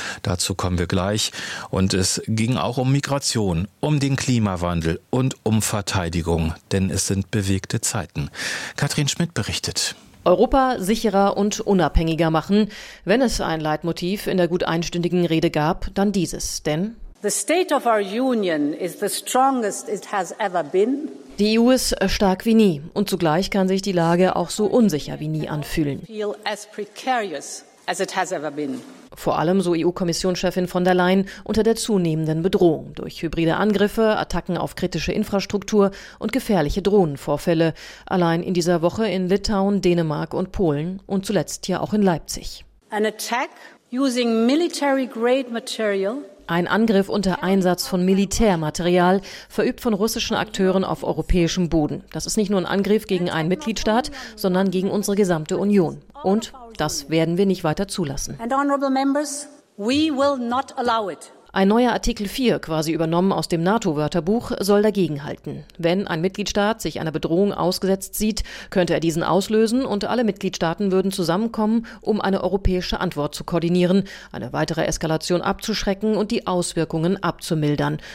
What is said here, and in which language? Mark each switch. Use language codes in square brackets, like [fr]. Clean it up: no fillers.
[de] Dazu kommen wir gleich. Und es ging auch um Migration, um den Klimawandel und um Verteidigung, denn es sind bewegte Zeiten. Katrin Schmidt berichtet. Europa sicherer und unabhängiger machen. Wenn es ein Leitmotiv in der gut einstündigen Rede gab, dann dieses, denn [en] the state of our union is the strongest it has ever been. [de] Die EU ist stark wie nie und zugleich kann sich die Lage auch so unsicher wie nie anfühlen. [en] Feel as precarious as it has ever been. [de] Vor allem, so EU-Kommissionschefin von der Leyen, unter der zunehmenden Bedrohung durch hybride Angriffe, Attacken auf kritische Infrastruktur und gefährliche Drohnenvorfälle. Allein in dieser Woche in Litauen, Dänemark und Polen und zuletzt hier auch in Leipzig. [en] An attack using military-grade material. [de] Ein Angriff unter Einsatz von Militärmaterial, verübt von russischen Akteuren auf europäischem Boden. Das ist nicht nur ein Angriff gegen einen Mitgliedstaat, sondern gegen unsere gesamte Union. Und das werden wir nicht weiter zulassen. [en] And honorable members, we will not allow it. [de] Ein neuer Artikel 4, quasi übernommen aus dem NATO-Wörterbuch, soll dagegen halten. Wenn ein Mitgliedstaat sich einer Bedrohung ausgesetzt sieht, könnte er diesen auslösen und alle Mitgliedstaaten würden zusammenkommen, um eine europäische Antwort zu koordinieren, eine weitere Eskalation abzuschrecken und die Auswirkungen abzumildern.